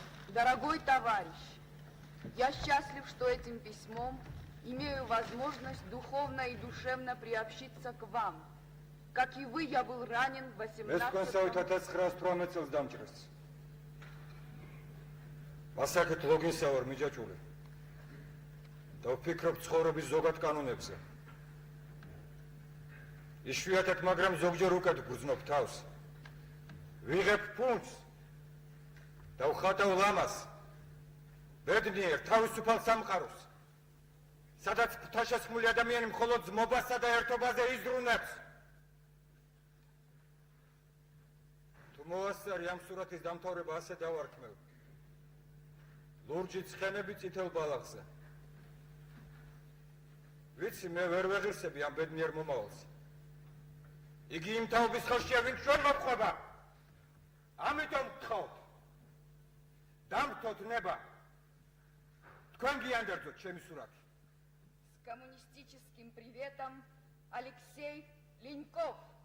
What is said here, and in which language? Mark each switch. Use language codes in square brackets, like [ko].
[ru] Дорогой товарищ, я счастлив, что этим письмом имею возможность духовно и душевно приобщиться к вам. Как и вы, я был ранен в [ka] 18-19 ასაკეთ ლოგინსა ვარ მიჯაჭული. და ვფიქრობ ცხოვრების ზოგად კანონებზე. იშვიათად, მაგრამ ზოგჯერ უკეთ გრძნობ თავს. ვიღებ ფუნქს და ვხატავ ლამას. ბედნიერ თავისუფალ სამყაროს, სადაც ღვთაშესხმული ადამიანი მხოლოდ ძმობასა და ერთობაზე იზრუნებს. თუ მოასწარი ამ სურათის დამთავრება ასე დავარქმევ. ლურჯი ცხენები წითელ ბალახზე. ვიცი, მე ვერ ვეღირსები ამ ბედნიერ მომავალს. იგი იმ თაობის ხელშია, ვინც ჩვენ მოგყვება. ამიტომ გთხოვთ, დამთოთ ნება. თქვენ გიანდერძოთ ჩემი სურათი. [ru] С коммунистическим приветом, Алексей Леньков.